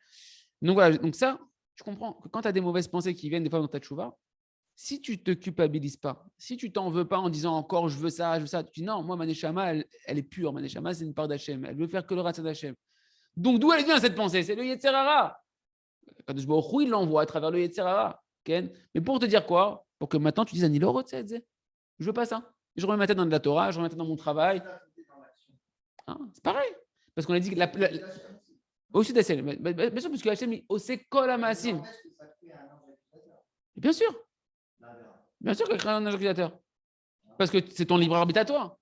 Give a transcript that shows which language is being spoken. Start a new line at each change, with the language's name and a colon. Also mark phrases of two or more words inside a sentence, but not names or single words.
French: Donc voilà, donc ça, je comprends que quand tu as des mauvaises pensées qui viennent des fois dans ta tchouva, si tu ne te culpabilises pas, si tu t'en veux pas en disant encore je veux ça, tu dis non, moi ma neshama, elle est pure, ma neshama c'est une part d'Hachem, elle veut faire que le ratsa d'Hachem. Donc d'où elle vient cette pensée? C'est le
Hebrew: יצר הרע. קדוש ברוך הוא,
French: il l'envoie à travers le
Hebrew: יצר הרע.
French: Mais pour te dire quoi? Pour que maintenant tu dises
Hebrew: אני לא רוצה את זה.
French: Je veux pas ça. Je remets ma tête dans de la Torah, je remets ma tête dans mon travail. Hein, c'est pareil. Parce qu'on a dit que aussi d'Hachem. Bien sûr, parce que Hachem, c'est
Hebrew: כל המעשים.
French: Bien sûr. Bien sûr qu'il crée un ange accusateur. Parce que c'est ton libre arbitre à toi.